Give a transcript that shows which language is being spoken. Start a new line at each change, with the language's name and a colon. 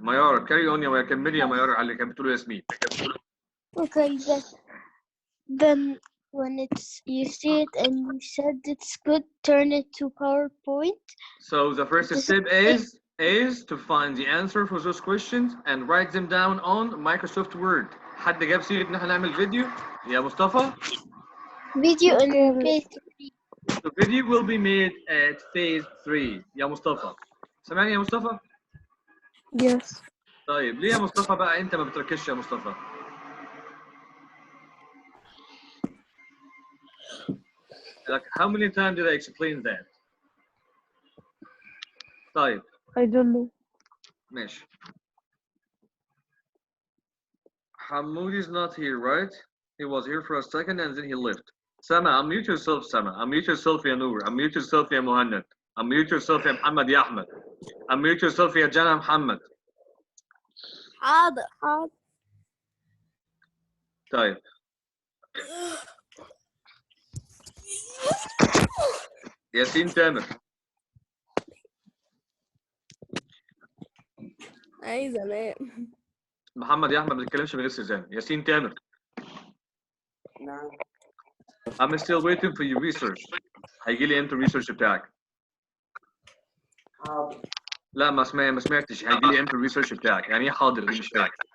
Arabic: Mayara,
English: carry on
Arabic: يا كملي يا ميارة على اللي كانت بتقوله ياسمين.
English: Okay, then when you see it and you said it's good, turn it to PowerPoint. So the first step is to find the answer for those questions and write them down on Microsoft Word.
Arabic: حد جاب سيرة إن احنا نعمل فيديو يا مصطفى؟
English: Video in phase 3. The video will be made at phase 3 يا مصطفى.
Arabic: سامعني يا مصطفى؟
English: Yes.
Arabic: طيب ليه يا مصطفى بقى أنت ما بتركزش يا مصطفى؟
English: Like, how many times did I explain that?
Arabic: طيب.
English: I don't know.
Arabic: ماشي.
English: Hamoud is not here, right? He was here for a second and then he left. Sama, unmute yourself, Sama. Unmute yourself, ya Noor. Unmute yourself, ya Muhannad. Unmute yourself, ya Muhammad, ya Ahmed. Unmute yourself, ya Jana Muhammad.
Arabic: حاضر. طيب. ياسين تامر. عايزة أنام. محمد يا أحمد ما بيتكلمش من غير سيزان. ياسين تامر. نعم.
English: I'm still waiting for your research.
Arabic: هيجي لي امتى الريسيرش بتاعك؟ حاضر. لا ما سمعتش هيجي لي امتى الريسيرش بتاعك؟ يعني ايه حاضر دي مش فاهم.